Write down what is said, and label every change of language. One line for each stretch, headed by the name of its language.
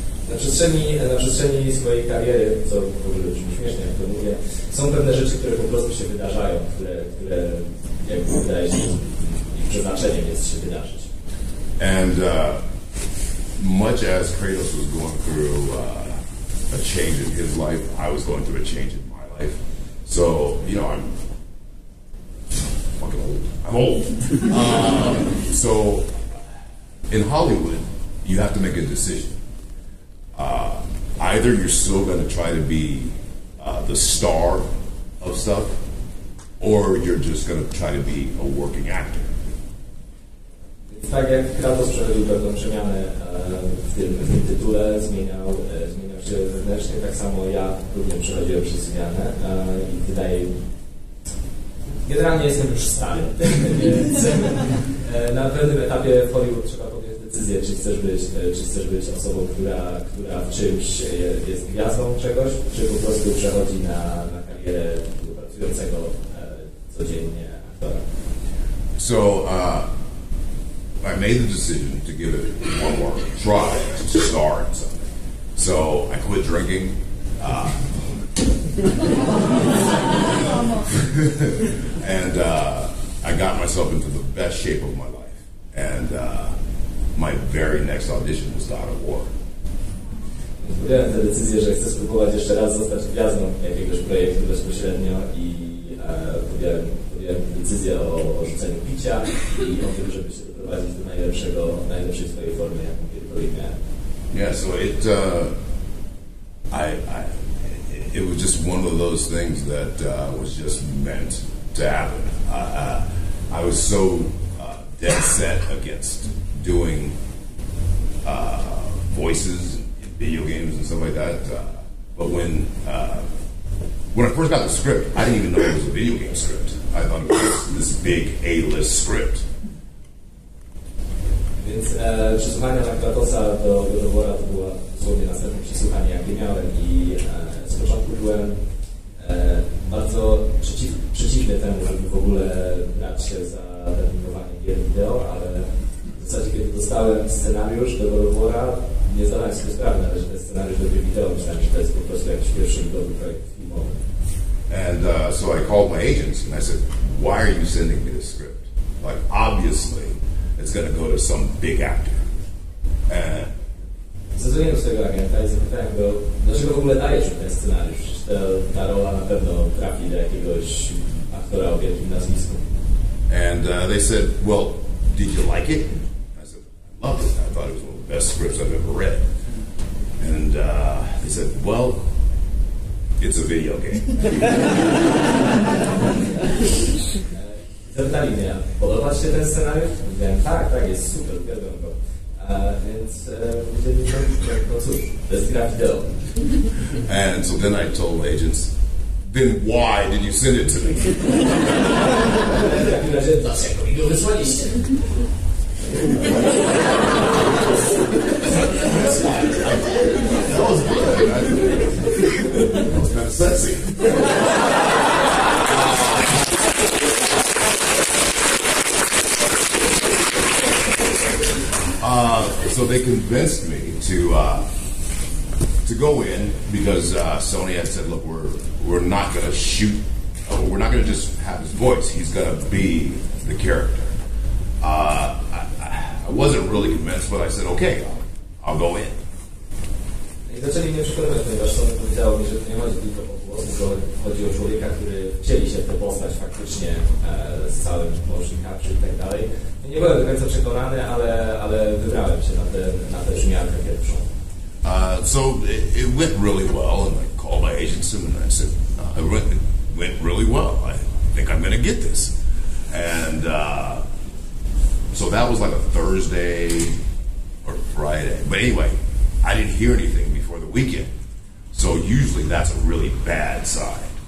Polish: Na przestrzeni swojej kariery, co w ogóle brzmi śmiesznie, jak to mówię, są pewne rzeczy, które po prostu się wydarzają, które jakby wydaje się, ich przeznaczeniem jest się wydarzyć.
English: And much as Kratos was going through a change in his life, I was going through a change in my life. So, I'm old. So in Hollywood, you have to make a decision. Either you're still going to try to be the star of stuff, or you're just going to try to be a working actor.
Polish: Tak jak Kratos przechodził pewną przemianę w tym tytule, zmieniał się wewnętrznie, tak samo ja również przechodziłem przez zmianę i wydaje mi, generalnie jestem już stary, więc na pewnym etapie w Hollywood trzeba podjąć decyzję, czy chcesz być osobą, która w czymś jest gwiazdą czegoś, czy po prostu przechodzi na karierę pracującego codziennie aktora.
English: So I made the decision to give it one more try to star in something. So I quit drinking. And I got myself into the best shape of my life. And my very next audition was God of War.
Polish: Podjąłem tę decyzję, że chcę spróbować jeszcze raz zostać gwiazdą jakiegoś projektu bezpośrednio i podjąłem decyzję o rzuceniu picia i o tym, żeby się doprowadzić do najlepszej swojej formy, jaką kiedykolwiek miałem.
English: Yeah, so it was just one of those things that was just meant to happen. I was so dead set against doing voices in video games and stuff like that. But when I first got the script, I didn't even know it was a video game script. I thought it was this big A-list script.
Polish: Więc przesłuchania na Kratosa do God of War'a to było dosłownie następne przesłuchanie, jakie miałem i z początku byłem bardzo przeciwny temu, żeby w ogóle brać się za terminowanie gier wideo, ale w zasadzie kiedy dostałem scenariusz do God of War'a, nie zdawałem sobie sprawy nawet, że to jest scenariusz do gry wideo, myślałem, że to jest po prostu jakiś pierwszy dobry projekt filmowy.
English: And so I called my agents and I said, why are you sending me this script? Like, obviously, it's going to go to some big actor.
Polish: Zadzwoniłem do swojego agenta i zapytałem go, dlaczego w ogóle dajesz mi ten scenariusz? Przecież ta rola na pewno trafi do jakiegoś aktora o wielkim nazwisku.
English: And they said, well, did you like it? I said, I loved it. I thought it was one of the best scripts I've ever read. And they said, well, it's a video game.
Polish: Zapytali mnie, podoba Ci się ten scenariusz? Mówiłem, tak, jest super, uwielbiam go. Więc powiedzieli, no cóż, to jest gra wideo.
English: And so then I told agents, then why did you send it to me?
Polish: W takim razie, dlaczego mi go wysłaliście?
English: That was good. That was kind of sexy. So they convinced me to go in because Sony had said, look, we're not going to shoot, we're not going to just have his voice. He's going to be the character. I wasn't really convinced, but I said, okay, I'll go in.
Polish: I zaczęli mnie przekonywać, ponieważ Sony powiedziało mi, że to nie chodzi tylko o głos, tylko chodzi o człowieka, który wcieli się w tę postać faktycznie z całym motion capture i tak dalej. Nie byłem do końca przekonany, ale wybrałem się na tę brzmiankę pierwszą.
English: So it went really well, and I called my agents and I said, it went really well. I think I'm going to get this. And so that was like a Thursday or Friday. But anyway, I didn't hear anything before the weekend. So usually that's a really bad sign.